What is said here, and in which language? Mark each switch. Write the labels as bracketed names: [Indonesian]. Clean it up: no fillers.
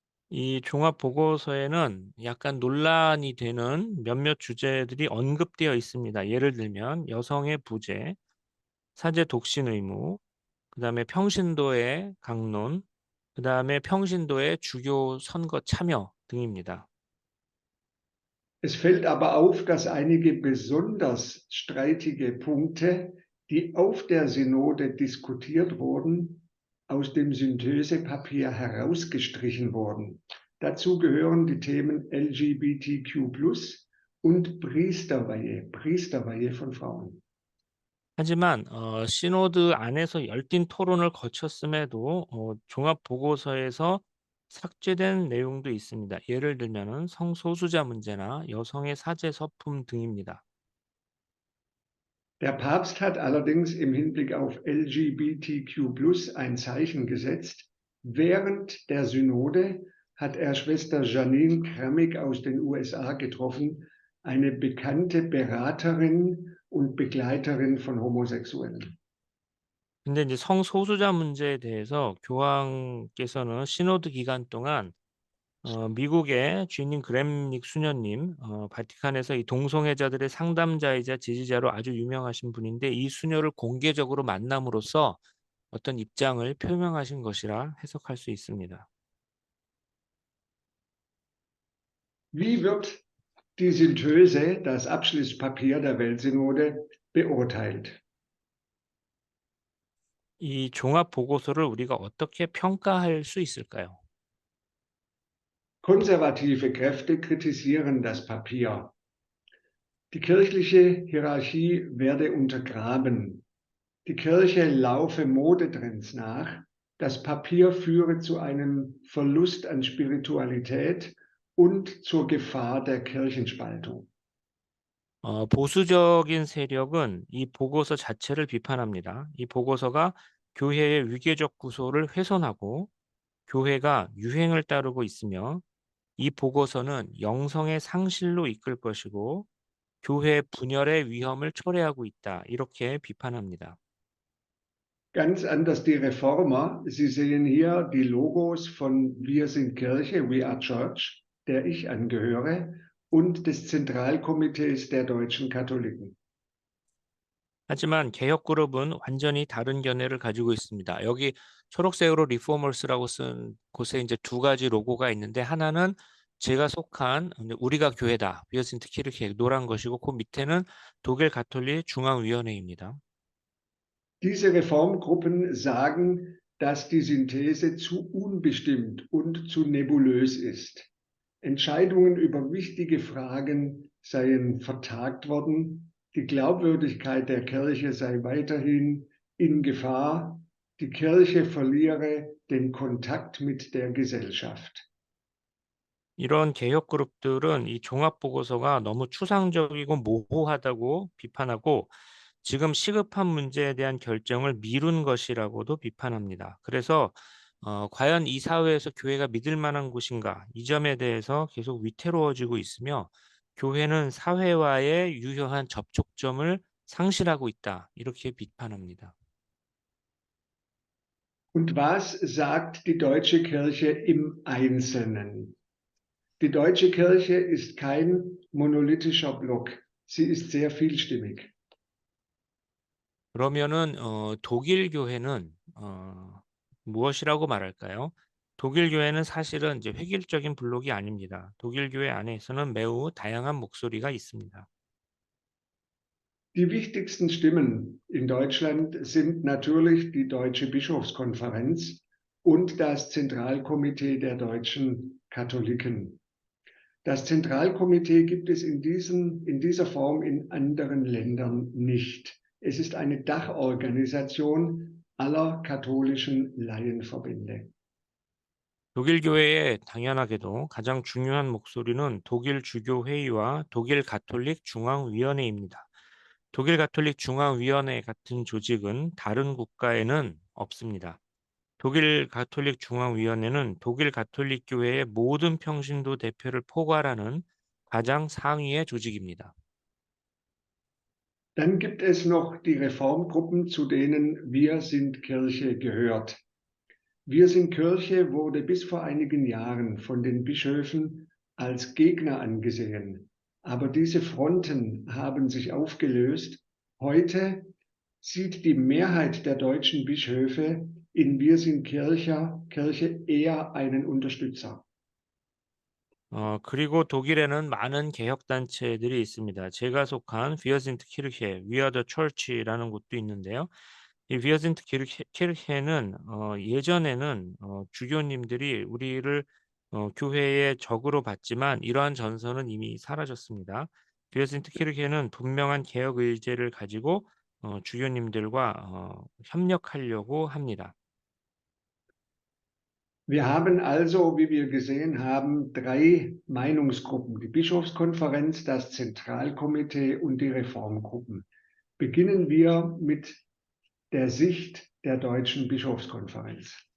[Korean] 이 종합 보고서에는 약간 논란이 되는 몇몇 주제들이 언급되어 있습니다. 예를 들면 여성의 부재, 사제 독신 의무, 그다음에 평신도의 강론, 그다음에 평신도의 주교 선거 참여 등입니다. [German] Es fällt aber auf, dass einige besonders streitige Punkte, die auf der Synode diskutiert wurden, aus dem Synthesepapier herausgestrichen wurden. Dazu gehören die Themen LGBTQ+ und Priesterweihe von Frauen. [Korean] 하지만 시노드 안에서 열띤 토론을 거쳤음에도 종합 보고서에서 삭제된 내용도 있습니다. 예를 들면은 성소수자 문제나 여성의 사제 서품 등입니다. [German] Der Papst hat allerdings im Hinblick auf LGBTQ+ ein Zeichen gesetzt. Während der Synode hat er Schwester Janine Kramig aus den USA getroffen, eine bekannte Beraterin und Begleiterin von Homosexuellen. [Korean] 근데 이제 성소수자 문제에 대해서 교황께서는 시노드 기간 동안 미국의 주님 그램닉 수녀님, 바티칸에서 이 동성애자들의 상담자이자 지지자로 아주 유명하신 분인데 이 수녀를 공개적으로 만남으로써 어떤 입장을 표명하신 것이라 해석할 수 있습니다. [German] Wie wird die Synthese, das Abschlusspapier der Weltsynode, beurteilt. [Korean] 이 종합 보고서를 우리가 어떻게 평가할 수 있을까요? [German] Konservative Kräfte kritisieren das Papier. Die kirchliche Hierarchie werde untergraben. Die Kirche laufe Modetrends nach. Das Papier führe zu einem Verlust an Spiritualität und zur Gefahr der Kirchenspaltung. [Korean] 보수적인 세력은 이 보고서 자체를 비판합니다. 이 보고서가 교회의 위계적 구조를 훼손하고 교회가 유행을 따르고 있으며 이 보고서는 영성의 상실로 이끌 것이고 교회 분열의 위험을 초래하고 있다. 이렇게 비판합니다. [German] Ganz anders die Reformer. Sie sehen hier die Logos von Wir sind Kirche, We are Church, der ich angehöre, und des Zentralkomitees der deutschen Katholiken. [Korean] 하지만 개혁그룹은 완전히 다른 견해를 가지고 있습니다. 여기 초록색으로 리포머스라고 쓴 곳에 이제 두 가지 로고가 있는데 하나는 제가 속한 우리가 교회다. Wir sind Kirche 노란 것이고 그 밑에는 독일 가톨릭 중앙위원회입니다. [German] Diese Reformgruppen sagen, dass die Synthese zu unbestimmt und zu nebulös ist. Entscheidungen über wichtige Fragen seien vertagt worden. Die Glaubwürdigkeit der Kirche sei weiterhin in Gefahr. Die Kirche verliere den Kontakt mit der Gesellschaft. [Korean] 이런 개혁그룹들은 이 종합보고서가 너무 추상적이고 모호하다고 비판하고 지금 시급한 문제에 대한 결정을 미룬 것이라고도 비판합니다. 그래서 과연 이 사회에서 교회가 믿을 만한 곳인가? 이 점에 대해서 계속 위태로워지고 있으며 교회는 사회와의 유효한 접촉점을 상실하고 있다. 이렇게 비판합니다. [German] Und was sagt die deutsche Kirche im Einzelnen? Die deutsche Kirche ist kein monolithischer Block. Sie ist sehr vielstimmig. [Korean] 그러면은 독일 교회는 무엇이라고 말할까요? 독일 교회는 사실은 이제 획일적인 블록이 아닙니다. 독일 교회 안에서는 매우 다양한 목소리가 있습니다. [German] Die wichtigsten Stimmen in Deutschland sind natürlich die Deutsche Bischofskonferenz und das Zentralkomitee der deutschen Katholiken. Das Zentralkomitee gibt es in dieser Form in anderen Ländern nicht. Es ist eine Dachorganisation aller katholischen Laienverbände. [Korean] 독일 교회의 당연하게도 가장 중요한 목소리는 독일 주교회의와 독일 가톨릭 중앙위원회입니다. 독일 가톨릭 중앙위원회 같은 조직은 다른 국가에는 없습니다. 독일 가톨릭 중앙위원회는 독일 가톨릭 교회의 모든 평신도 대표를 포괄하는 가장 상위의 조직입니다. [German] Dann gibt es noch die Reformgruppen, zu denen Wir sind Kirche gehört. Wir sind Kirche wurde bis vor einigen Jahren von den Bischöfen als Gegner angesehen. Aber diese Fronten haben sich aufgelöst. Heute sieht die Mehrheit der deutschen Bischöfe in Wir sind Kirche eher einen Unterstützer. [Korean] 그리고 독일에는 많은 개혁단체들이 있습니다. 제가 속한 Wir sind Kirche, We are the Church라는 곳도 있는데요. 이 Wir sind Kirche는 예전에는 주교님들이 우리를 교회의 적으로 봤지만 이러한 전선은 이미 사라졌습니다. Wir sind Kirche는 분명한 개혁 의제를 가지고 주교님들과 협력하려고 합니다. [German] Wir haben also, wie wir gesehen haben, 3 Meinungsgruppen, die Bischofskonferenz, das Zentralkomitee und die Reformgruppen. Beginnen wir mit der Sicht der deutschen Bischofskonferenz.